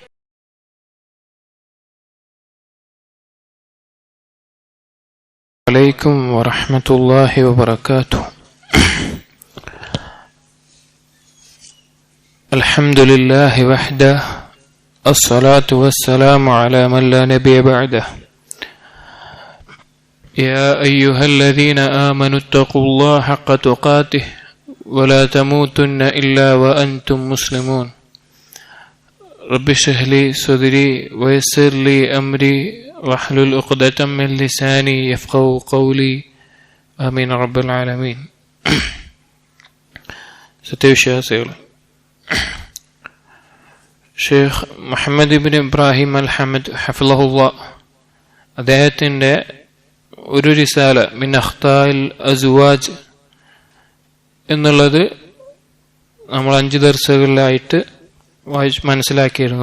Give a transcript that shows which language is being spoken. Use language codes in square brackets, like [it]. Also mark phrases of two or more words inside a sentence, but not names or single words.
[ar] عليكم ورحمة الله وبركاته. الحمد لله وحده الصلاة والسلام على من لا نبي بعده. يا أيها الذين آمنوا اتقوا الله حق تقاته ولا تموتن إلا وأنتم مسلمون. رب اشرح لي صدري ويسر لي أمري واحلل عقدة من لساني يفقهوا قولي آمين رب العالمين. [ml] സത്യവിശ്വാസികളെ, ഷെയ്ഖ് മുഹമ്മദ് ഇബ്നു ഇബ്രാഹിം അൽ ഹമദ് ഹഫിളഹുല്ലാഹ് അദ്ദേഹത്തിന്റെ ഒരു റിസാല മിൻ അഖ്താഇൽ അസ്വാജ് എന്നുള്ളത് നമ്മൾ 5 ദർസുകളിലായിട്ട് വായിച്ച് മനസ്സിലാക്കിയിരുന്നു.